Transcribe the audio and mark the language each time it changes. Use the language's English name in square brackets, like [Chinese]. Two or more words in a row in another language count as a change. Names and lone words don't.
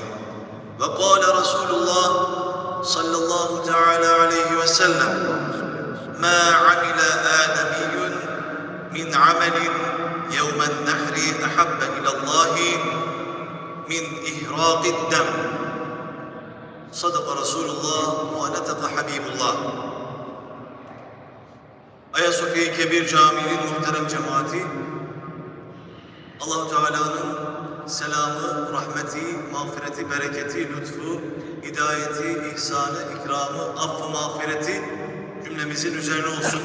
[Arabic] وقال رسول الله صلى الله تعالى عليه وسلم: ما عمل آدمي من عمل يوم النحر أحب إلى الله من إهراق الدم. صدق رسول الله ونطق حبيب الله. [Turkish] Ayasofya-i Kebir Camii'nin muhterem cemaati, Allah-u Teala'nın selamı, rahmeti, mağfireti, bereketi, lütfu, hidayeti, ihsanı, ikramı, affı, mağfireti cümlemizin üzerine olsun.